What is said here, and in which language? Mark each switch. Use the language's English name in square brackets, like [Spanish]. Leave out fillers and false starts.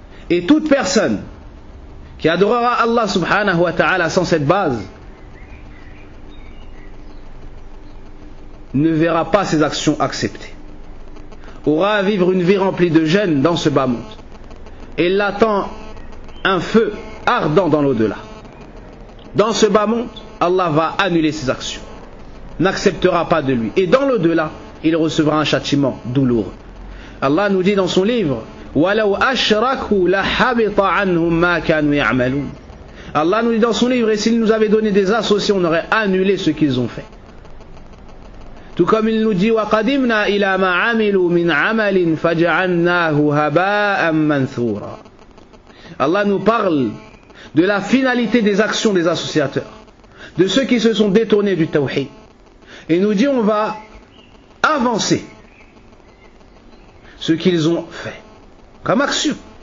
[French] Et toute personne qui adorera Allah subhanahu wa ta'ala sans cette base ne verra pas ses actions acceptées, aura à vivre une vie remplie de jeûne dans ce bas monde, et l'attend un feu ardent dans l'au-delà. Dans ce bas monde, Allah va annuler ses actions, n'acceptera pas de lui. Et dans l'au-delà, il recevra un châtiment douloureux. Allah nous dit dans son livre, [Arabic] وَلَوْ أَشْرَكُوا لَحَبِطَ عَنْهُمْ مَا كَانُوا يَعْمَلُونَ. [French] Allah nous dit dans son livre, et s'il nous avait donné des associés, on aurait annulé ce qu'ils ont fait. Tout comme il nous dit [Arabic] وَقَدِمْنَا إِلَى مَا عَمِلُوا مِنْ عَمَلٍ فَجَعَلْنَاهُ هَبَاءً مَنْثُورًا. [French] Allah nous parle de la finalité des actions des associateurs, de ceux qui se sont détournés du tawhid. Et nous dit on va avancer ce qu'ils ont fait comme action.